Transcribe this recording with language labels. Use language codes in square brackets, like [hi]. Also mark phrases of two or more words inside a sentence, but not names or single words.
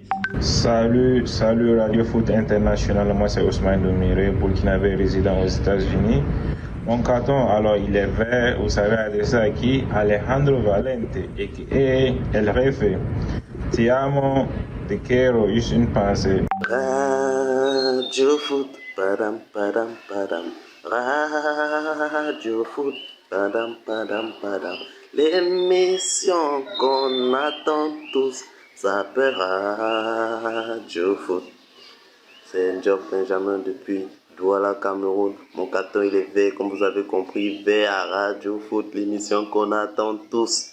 [fr] Salut Radio Foot International, moi c'est Ousmane Domiré, burkinabé résident aux États-Unis. Mon carton, alors il est vert, vous savez adressé à qui? Alejandro Valente, et El Refe. [it] Ti amo, [es] te quiero, [fr] juste une pensée. Radio Foot, padam padam padam. Radio Foot, padam padam padam. L'émission qu'on attend tous s'appelle Radio Foot. C'est un job Benjamin depuis Douala, Cameroun. Mon carton il est vert, comme vous avez compris, vert à Radio Foot, l'émission qu'on attend tous.